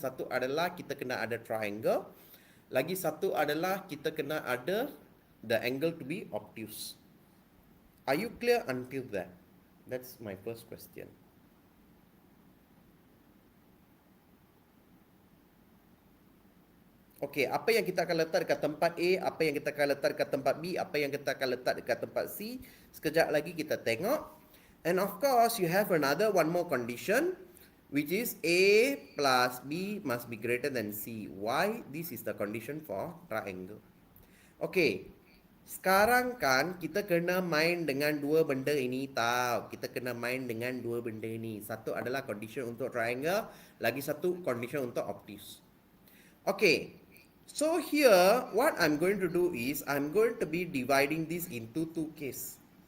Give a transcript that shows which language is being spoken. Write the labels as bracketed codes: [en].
[ms] Satu adalah kita kena ada triangle. Lagi satu adalah kita kena ada [en] the angle to be obtuse. Are you clear until that? That's my first question. [ms] Okey, apa yang kita akan letak dekat tempat A, apa yang kita akan letak dekat tempat B, apa yang kita akan letak dekat tempat C. Sekejap lagi kita tengok. [en] And of course, you have one more condition, which is A plus B must be greater than C. Why? This is the condition for triangle. [ms] Okey, sekarang kan kita kena main dengan dua benda ini tau. Kita kena main dengan dua benda ini. Satu adalah condition untuk triangle, lagi satu condition untuk obtuse. [en] Okay, so here what I'm going to do is I'm going to be dividing this into two case.